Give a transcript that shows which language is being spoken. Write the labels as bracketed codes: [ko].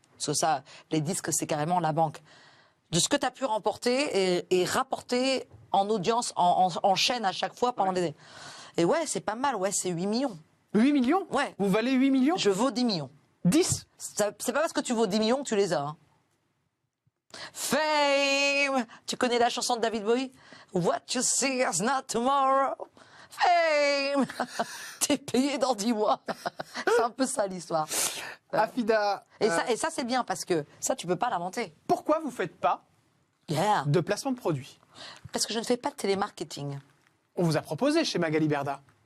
[fr] Parce que ça, les disques, c'est carrément la banque. De ce que tu as pu remporter et rapporter en audience, en chaîne à chaque fois pendant des années. Et ouais, c'est pas mal. Ouais, c'est 8 millions. 8 millions? Ouais. Vous valez 8 millions? Je vaux 10 millions. 10? C'est pas parce que tu vaux 10 millions que tu les as. Hein. Fame! Tu connais la chanson de David Bowie? [en] What you see is not tomorrow. [fr] Fame! T'es payé dans 10 mois. C'est un peu ça l'histoire. Afida. Et ça c'est bien parce que ça, tu peux pas l'inventer. Pourquoi vous faites pas [en] Yeah. [fr] de placement de produits? Parce que je ne fais pas de télémarketing. On vous a proposé chez Magali Berda.